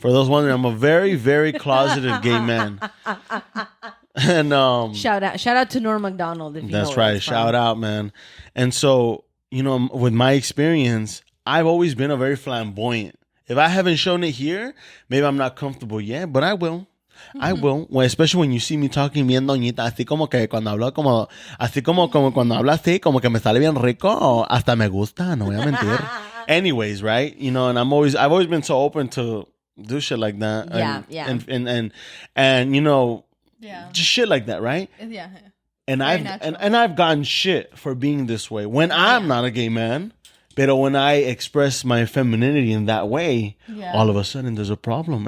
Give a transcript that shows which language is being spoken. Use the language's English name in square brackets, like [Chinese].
[English] I'm a very, very closeted gay man. And shout out to Norm Macdonald. That's right. Shout out, man. And so, with my experience, I've always been a very flamboyant. If I haven't shown it here, maybe I'm not comfortable yet, but I will. I will. Well, especially when you see me talking [Spanish] bien doñita, así como que cuando hablo así como cuando hablo así, como que me sale bien rico, hasta me gusta, no voy a mentir. [English] Anyways, right? And I've always been so open to do shit like that. And just shit like that, right? Yeah. And I've gotten shit for being this way when I'm not a gay man. But when I express my femininity in that way, all of a sudden there's a problem.